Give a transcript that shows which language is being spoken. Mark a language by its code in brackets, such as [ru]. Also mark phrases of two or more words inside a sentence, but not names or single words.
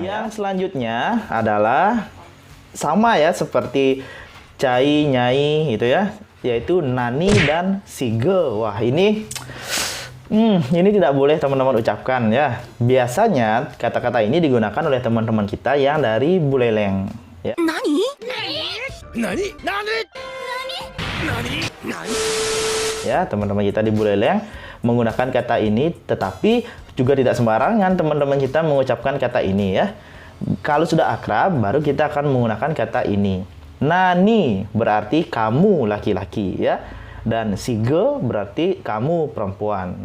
[id] Yang selanjutnya adalah sama ya seperti cai, nyai gitu ya, yaitu nani dan sige. Wah, ini tidak boleh teman-teman ucapkan ya. Biasanya kata-kata ini digunakan oleh teman-teman kita yang dari Buleleng ya. Nani? Nani? Nani? Nani? Nani? Ya, teman-teman kita di Buleleng menggunakan kata ini, tetapi juga tidak sembarangan teman-teman kita mengucapkan kata ini ya. Kalau sudah akrab, baru kita akan menggunakan kata ini. Nani berarti kamu laki-laki ya. Dan sige berarti kamu perempuan.